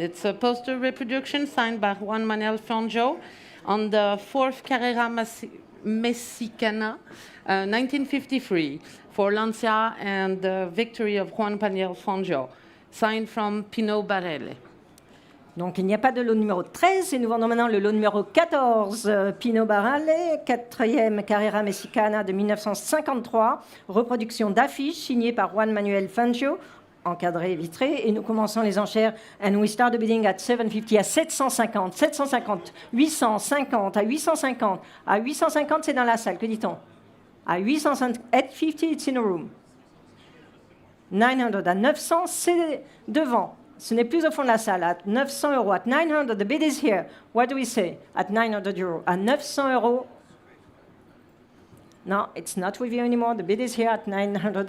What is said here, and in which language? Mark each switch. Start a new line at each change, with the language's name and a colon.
English: It's a poster reproduction signed by Juan Manuel Fangio on the 4th Carrera Mexicana, 1953, for Lancia and the victory of Juan Manuel Fangio, signed from Pino Barelle.
French: Donc il n'y a pas de lot numéro 13 et nous vendons maintenant le lot numéro 14, Pino Barale, 4e Carrera Mexicana de 1953, reproduction d'affiches signée par Juan Manuel Fangio, encadré et vitré, et nous commençons les enchères.
English: And we start the bidding at 750, à 750, 750, 850, à 850.
French: À 850, c'est dans la salle, que dit-on? À 850, 850,
English: it's in a room.
French: 900, à 900, c'est devant. Ce n'est plus au fond de la salle. À 900 euros,
English: at 900, the bid is here. What do we say? At 900 euros.
French: À 900 euros.
English: No, it's not with you anymore. The bid is here at 900.